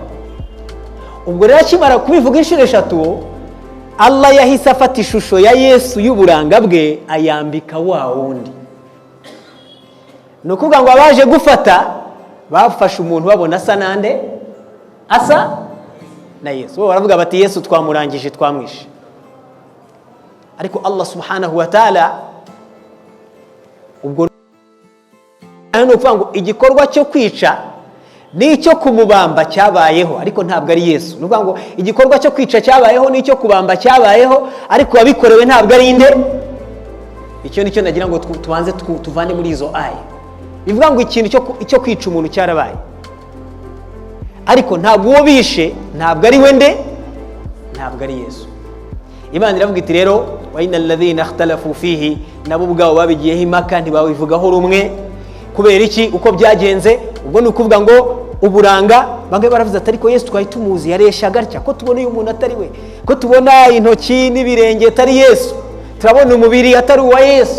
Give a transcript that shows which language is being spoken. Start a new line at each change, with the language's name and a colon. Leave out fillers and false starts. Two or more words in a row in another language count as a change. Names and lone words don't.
Kinyarwanda: Ubwo rero akimara kubivuga inshuro 3, Allah yahise afata ishusho ya Yesu y'uburanga bwe ayambika wa wundi. Nukuvuga ngo abaje gufata bafashe umuntu babona asa nande, asa na Yesu. Baravuga bati Yesu twamurangije, twamwishe. Ariko Allah
Arabic: سبحانه وتعالى
Kinyarwanda: ubwo nukuvuga ngo igikorwa cyo kwica n'icyo kumubamba cyabayeho, ariko ntabwo ari Yesu. Nukuvuga ngo igikorwa cyo kwica cyabayeho n'icyo kubamba cyabayeho, ariko wabikorewe ntabwo ari inde, icyo nicyo nagira ngo tubanze tuvane muri izo aya. Bivuga ngo ikintu cyo kwica umuntu cyarabaye, ariko ntabwo uwo bishe ntabwo ari we nde, ntabwo ari Yesu. Imana iravuga iti rero
Arabic: وإن الذين اختلفوا فيه,
Kinyarwanda: nabo ubwabo babigiyeho impaka ntibabivugaho rumwe. Kubera iki? Uko byagenze. Ubwo ni ukuvuga ngo uburanga, bamwe baravuze ati ariko Yesu twari tumuzi yareshaga atya, ko tubona uyu muntu atari we, ko tubona intoki n'ibirenge atari Yesu, turabona umubiri atari uwa Yesu.